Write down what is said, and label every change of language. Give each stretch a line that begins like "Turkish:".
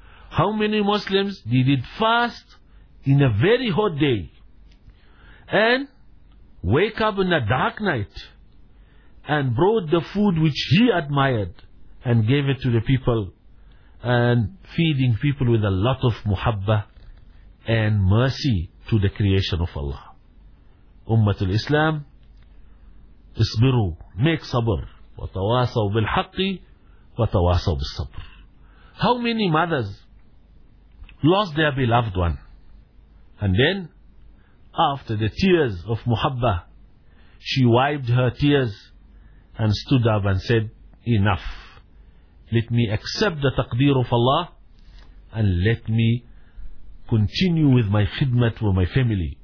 English: How many Muslims, they did fast in a very hot day and wake up in a dark night and brought the food which he admired and gave it to the people and feeding people with a lot of muhabbah and mercy to the creation of Allah. Ummatul Islam, isbiru, make sabr.
Arabic: وتواصوا بالحق وتواصوا بالصبر.
English: How many mothers lost their beloved one? And then, after the tears of Muhabba, she wiped her tears and stood up and said, enough. Let me accept the taqdeer of Allah and let me continue with my khidmat for my family.